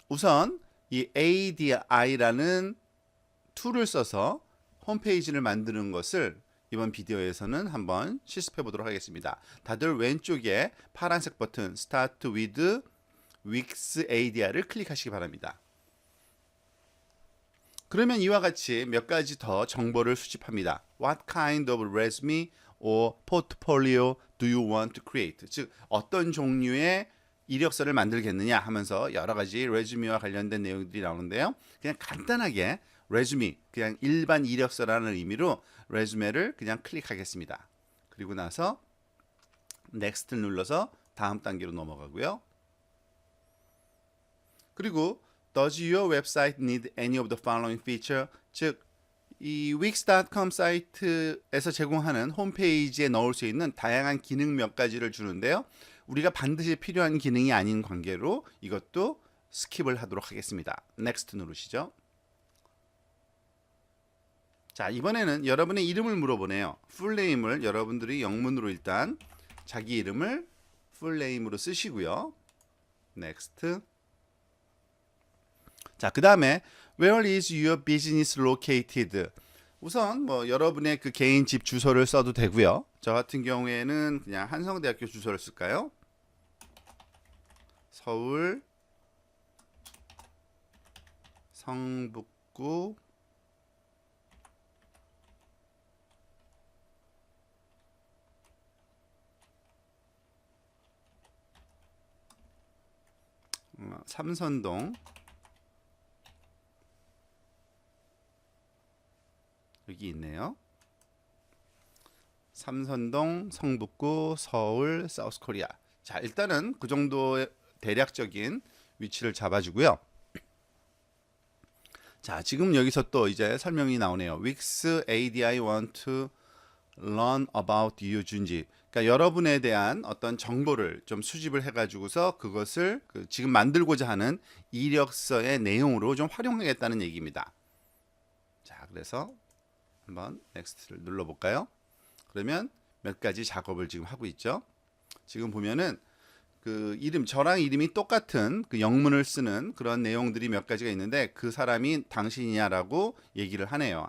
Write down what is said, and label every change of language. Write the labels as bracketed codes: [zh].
[ko] 우선 이 ADI라는 툴을 써서 홈페이지를 만드는 것을 이번 비디오에서는 한번 실습해 보도록 하겠습니다. 다들 왼쪽에 파란색 버튼 Start with Wix ADI를 클릭하시기 바랍니다. 그러면 이와 같이 몇 가지 더 정보를 수집합니다. [en] What kind of resume or portfolio do you want to create? [ko] 즉 어떤 종류의 이력서를 만들겠느냐 하면서 여러 가지 레주메와 관련된 내용들이 나오는데요. 그냥 간단하게 레주메, 그냥 일반 이력서라는 의미로 레주메를 그냥 클릭하겠습니다. 그리고 나서 넥스트를 눌러서 다음 단계로 넘어가고요. 그리고 [en] Does your website need any of the following feature? [ko] 즉 이 wix.com 사이트에서 제공하는 홈페이지에 넣을 수 있는 다양한 기능 몇 가지를 주는데요. 우리가 반드시 필요한 기능이 아닌 관계로 이것도 스킵을 하도록 하겠습니다. Next 누르시죠. 자, 이번에는 여러분의 이름을 물어보네요. 풀네임을 여러분들이 영문으로 일단 자기 이름을 풀네임으로 쓰시고요. [en] Next. [ko] 자, 그 다음에 [en] Where is your business located? [ko] 우선 뭐 여러분의 그 개인 집 주소를 써도 되고요. 저 같은 경우에는 그냥 한성대학교 주소를 쓸까요? 서울 성북구 삼선동 여기 있네요. 삼선동 성북구 서울 사우스코리아. 자, 일단은 그 정도의 대략적인 위치를 잡아주고요. 자, 지금 여기서 또 이제 설명이 나오네요. [en] Wix ADI want to learn about you 준지. [ko] 그러니까 여러분에 대한 어떤 정보를 좀 수집을 해가지고서 그것을 지금 만들고자 하는 이력서의 내용으로 좀 활용하겠다는 얘기입니다. 자, 그래서 한번 넥스트를 눌러볼까요? 그러면 몇 가지 작업을 지금 하고 있죠. 지금 보면은 그 이름, 저랑 이름이 똑같은 그 영문을 쓰는 그런 내용들이 몇 가지가 있는데 그 사람이 당신이냐라고 얘기를 하네요.